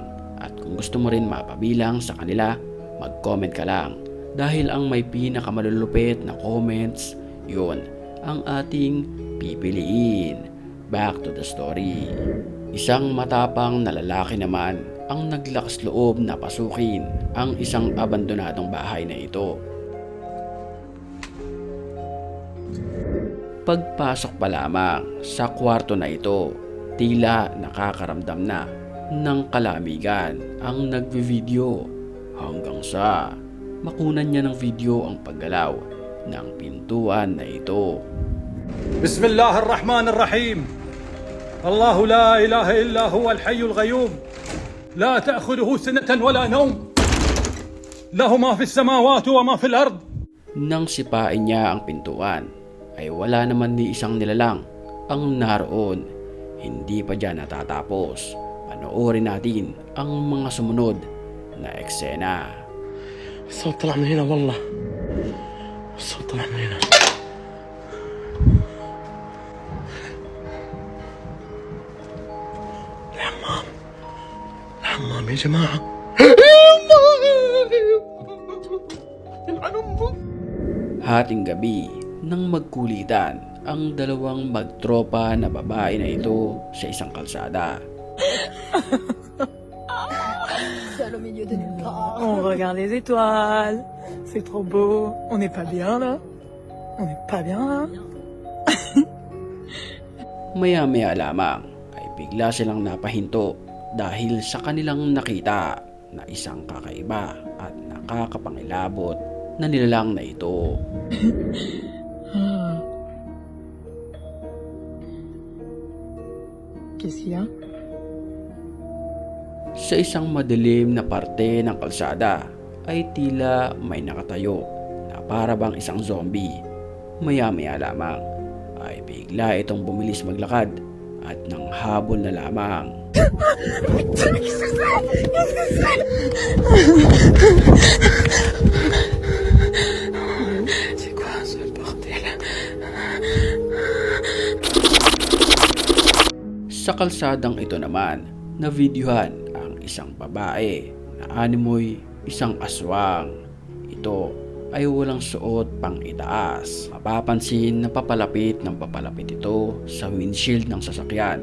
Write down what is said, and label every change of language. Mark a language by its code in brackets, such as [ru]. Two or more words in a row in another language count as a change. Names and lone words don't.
[tl] At kung gusto mo rin mapabilang sa kanila, mag-comment ka lang. Dahil ang may pinakamalulupit na comments, yun ang ating pipiliin. [en] Back to the story. [tl] Isang matapang na lalaki naman ang naglakas loob na pasukin ang isang abandonadong bahay na ito. Pagpasok pa lamang sa kwarto na ito, tila nakakaramdam na ng kalamigan ang nagvi-video hanggang sa makunan niya ng video ang paggalaw ng pintuan na ito. [ar] بسم الله الرحمن الرحيم الله لا إله إلا هو الحي القيوم لا تأخذه سنة ولا نوم له ما في السماوات وما في الأرض. [tl] Nang sipain niya ang pintuan, ay wala naman ni isang nilalang ang naroon. Hindi pa dyan natatapos. Panoorin natin ang mga sumunod na eksena. [ar] الصوت طلع من هنا والله الصوت طلع من هنا الحمام يا جماعة [tl] Hating gabi nang magkulitan ang dalawang magtropa na babae na ito sa isang kalsada. [fr] On regarde les étoiles. C'est trop beau. On n'est pas bien là. On n'est pas bien là. [tl] Maya-maya lamang ay bigla silang napahinto dahil sa kanilang nakita na isang kakaiba at nakakapangilabot na nilalang na ito. [fr] Qu'est-ce qu'il y a? [tl] Sa isang madilim na parte ng kalsada ay tila may nakatayo na para bang isang zombie. Maya-maya lamang ay bigla itong bumilis maglakad at nang habol na lamang. [fr] C'est quoi ce bordel? [tl] Sa kalsadang ito naman, na-videohan ang isang babae na animoy isang aswang. Ito ay walang suot pang itaas. Mapapansin na papalapit ng papalapit ito sa windshield ng sasakyan.